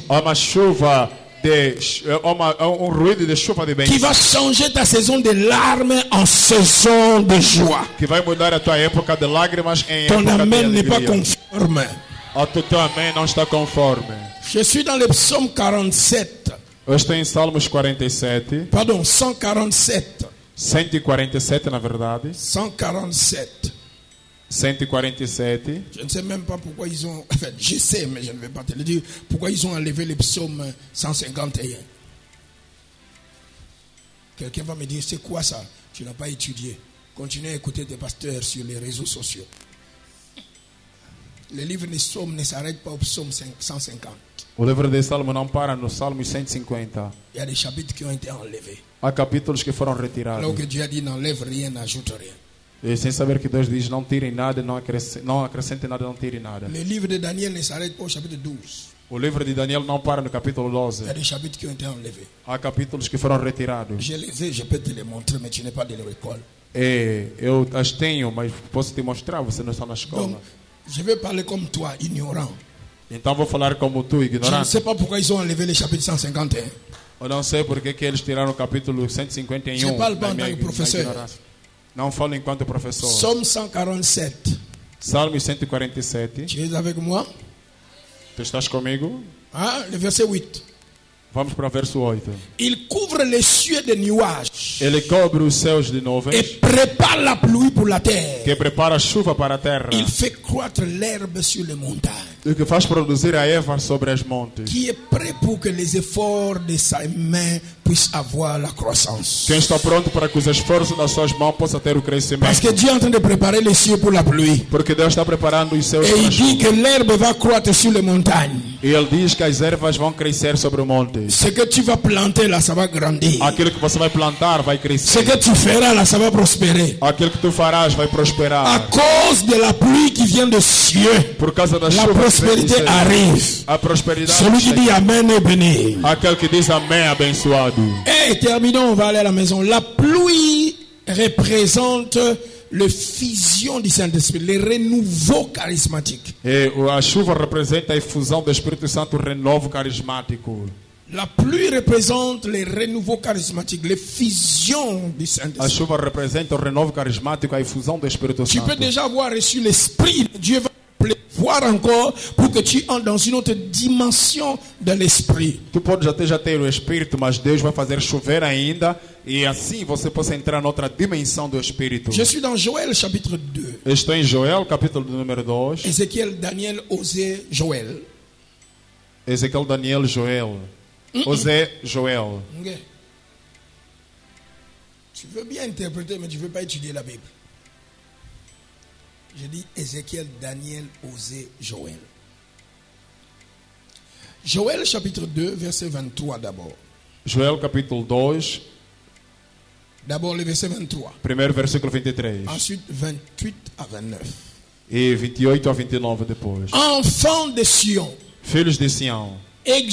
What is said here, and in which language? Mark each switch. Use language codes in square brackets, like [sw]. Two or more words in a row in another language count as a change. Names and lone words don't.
[pt] Há uma chuva um ruído de chuva de [fr] qui [pt] bênçãos [fr] va changer ta saison de larmes en saison de joie. [pt] que vai mudar a tua época de lágrimas em [fr] Ton [pt] época de [fr] Amen n'est pas [pt] alegria. [fr] conforme. [pt] O teu amém não está conforme. [fr] Je suis dans le psaume 47. [pt] Eu estou em Salmos 47, [fr] Pardon, 147. [pt] 147 na verdade, 147. 147. [fr] Je ne sais même pas pourquoi ils ont... Enfin, je sais, mais je ne vais pas te le dire. Pourquoi ils ont enlevé le psaume 151. Quelqu'un va me dire, c'est quoi ça? Tu n'as pas étudié. Continue à écouter tes pasteurs sur les réseaux sociaux. Le livre des psaumes ne s'arrête pas au psaume 150. [pt] O livro de Salmo não para no Salmo 150. [fr] Il y a des chapitres qui ont été enlevés. [pt] Há capítulos que foram retirados. [fr] Alors que Dieu a dit, n'enlève rien, n'ajoute rien. [pt] E sem saber que Deus diz, não tirem nada, não acrescentem nada, não tirem nada. [fr] Le livre de Daniel ne s'arrête pas au chapitre 12. [pt] O livro de Daniel não para no capítulo 12. [fr] Il y a des chapitres qui ont été enlevés. [pt] Há capítulos que foram retirados. [fr] Je les ai, je peux te les montrer, mais tu n'es pas de l'école. [pt] E eu as tenho, mas posso te mostrar, você não está na [fr] Donc, [pt] escola. [fr] je vais parler comme toi, ignorant. [pt] Então vou falar como tu, [fr] Je ne [pt] ignorante. [fr] sais pas pourquoi ils ont enlevé le chapitre 151. [pt] Eu não sei porque que eles tiraram o capítulo 151. [fr] Je parle pas [pt] da [fr] en [pt] minha- [fr] tant que [pt] da [fr] professeur. [pt] ignorância. Não falo enquanto professor. [fr] Psaume 147. [pt] Salmo 147. [fr] Tu es avec moi? [pt] Tu estás comigo? [fr] Hein? Le verset 8. [pt] Vamos para o verso 8. [fr] Il couvre les cieux de nuages [pt] Ele cobre os céus de [fr] et [pt] nuvens, [fr] prépare la pluie pour la terre. [pt] que prepara a chuva para a terra, [fr] Il fait croître l'herbe sur les montagnes. [pt] e que faz produzir a erva sobre as montes. [fr] Qui est prêt pour que les efforts de sa main puissent avoir la croissance. [pt] Quem está pronto para que os esforços das suas mãos possam ter o crescimento? [fr] Parce que Dieu est en train de préparer les cieux pour la pluie. [pt] Porque Deus está preparando os céus [fr] Et [pt] para a [fr] il dit [pt] chuva. [fr] que l'herbe va croître sur les montagnes. [pt] E Ele diz que as ervas vão crescer sobre o monte. [fr] Ce que tu vas planter là, ça va grandir. [pt] Aquilo que você vai plantar vai [fr] Ce [pt] crescer. [fr] que tu feras là, ça va prospérer. [pt] Aquilo que tu farás vai [fr] À [pt] prosperar. [fr] cause de la pluie qui vient des cieux, [pt] Por causa da [fr] la [pt] chuva que vem do [fr] prospérité [pt] céu, [fr] arrive. [pt] a prosperidade [fr] Celui qui [pt] chega. [fr] dit Amen est béni. [pt] Aquele que diz amém, abençoado. [fr] Et terminons, on va aller à la maison. La pluie représente le fusion du Saint-Esprit, le renouveau charismatique. [pt] E a chuva representa a efusão do Espírito Santo, o renovo carismático. [fr] La pluie représente le renouveau charismatique, les fusions du [pt] A [fr] Saint-Esprit. [pt] chuva representa o renovo carismático, a efusão do Espírito [fr] Tu peux [pt] Santo. [fr] déjà avoir reçu l'Esprit. Dieu va voir encore pour que tu entres dans une autre dimension de l'Esprit. [pt] Tu pode já ter o Espírito, mas Deus vai fazer chover ainda, e assim você possa entrar noutra dimensão do Espírito. [fr] Je suis dans Joël chapitre 2. [pt] Estou em Joel, capítulo número 2. [fr] Ézéchiel, Daniel, Osée, Joël. [pt] Ezequiel, Daniel, Joel. Osée, Joel. Ok. [fr] Tu veux bien interpréter, mais tu ne veux pas étudier la Bible. Je dis Ézéchiel, Daniel, Osée, Joël. Joël chapitre 2, verset 23 d'abord. [pt] Joel, capítulo 2, [fr] D'abord le verset 23. [pt] primeiro versículo 23. [fr] Ensuite 28 à 29. [pt] E 28 a 29 depois. [fr] Enfants de Sion, [pt] Filhos de Sião,